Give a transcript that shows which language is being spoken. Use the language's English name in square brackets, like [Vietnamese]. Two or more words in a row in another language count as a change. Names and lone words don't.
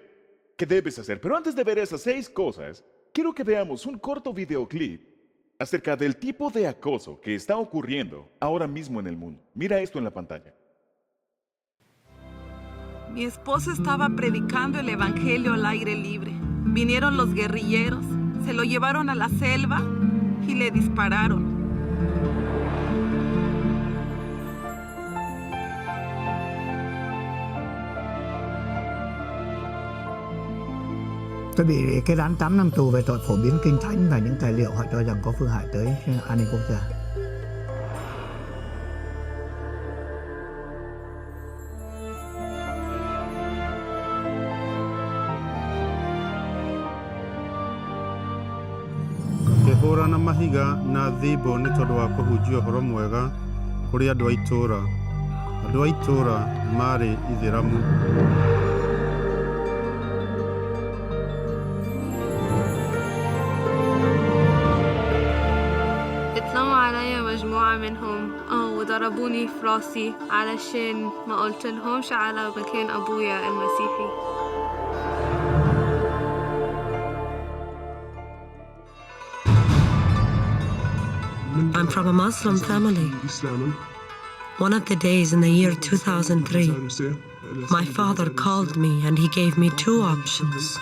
[Spanish] Pero antes de ver esas 6 cosas, quiero que veamos un corto videoclip acerca del tipo de acoso que está ocurriendo ahora mismo en el mundo. Mira esto en la pantalla. Mi esposo estaba predicando el evangelio al aire libre. Vinieron los guerrilleros, se lo llevaron a la selva y le dispararon. [Vietnamese] Tôi bị kết án 8 năm tù về tội phổ biến kinh thánh và những tài liệu họ cho rằng có phương hại tới an ninh quốc gia. [Kikuyu] Ngĩhũrana mahiga na thimbũ nĩ tondũ wa kũhunjia ũhoro mwega kũrĩ andũ a itũũra. Andũ a itũũra maarĩ Ithĩramu. [Arabic] اطلعوا علي مجموعة منهم وضربوني في راسي علشان ما قلت لهمش على مكان أبويا المسيحي. [English] I'm from a Muslim family. One of the days in the year 2003, my father called me and he gave me 2 options.